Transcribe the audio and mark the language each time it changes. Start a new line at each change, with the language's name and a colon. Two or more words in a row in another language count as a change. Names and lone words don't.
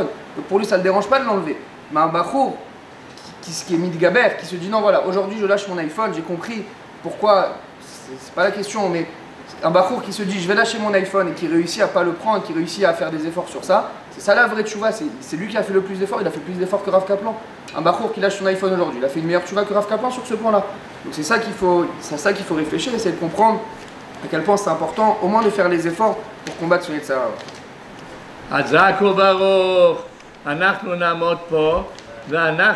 French: Donc pour lui ça ne le dérange pas de l'enlever. Mais un Bachour, qui est Midgaber, qui se dit non voilà, aujourd'hui je lâche mon iPhone, j'ai compris pourquoi, c'est pas la question, mais un Bachour qui se dit je vais lâcher mon iPhone et qui réussit à pas le prendre, qui réussit à faire des efforts sur ça, c'est ça la vraie tchouva, c'est lui qui a fait le plus d'efforts, il a fait plus d'efforts que Rav Kaplan. Un Bachour qui lâche son iPhone aujourd'hui, il a fait une meilleure tchouva que Rav Kaplan sur ce point là. Donc c'est ça qu'il faut réfléchir, essayer de comprendre à quel point c'est important au moins de faire les efforts pour combattre son
Hebrew: יצר הרע. חזק וברוך, אנחנו נעמוד פה ואנחנו